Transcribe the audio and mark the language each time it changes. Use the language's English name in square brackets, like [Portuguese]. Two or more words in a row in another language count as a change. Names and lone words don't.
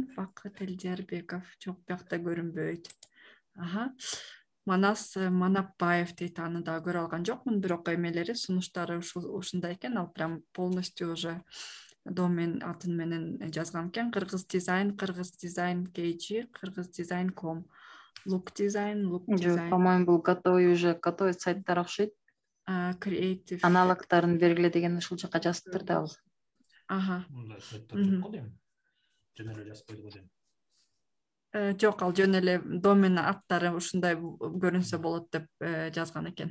[Kyrgyz] Бакыт Элдиярбеков. Жок, биякта көрүнбөйт. Манас Манапбаев дейт, аны да көрө алган жокмун, бирок эмелери, сунуштары ушундай экен. Ал [Russian] прям полностью уже [Kyrgyz] домен атын менен жазган экен. Кыргыз дизайн KG, kyrgyzdesign.com. Look design. Жок, по-моему, бул готовый сайттар окшойт. Creative. Аналогдарын бергиле деген ушул жака жазыптыр да ал. Мындай сайттар жок го дейм. Жөн эле жазып койду го дейм. Жок, ал жөн эле домен аттары ушундай көрүнсө болот деп жазган экен.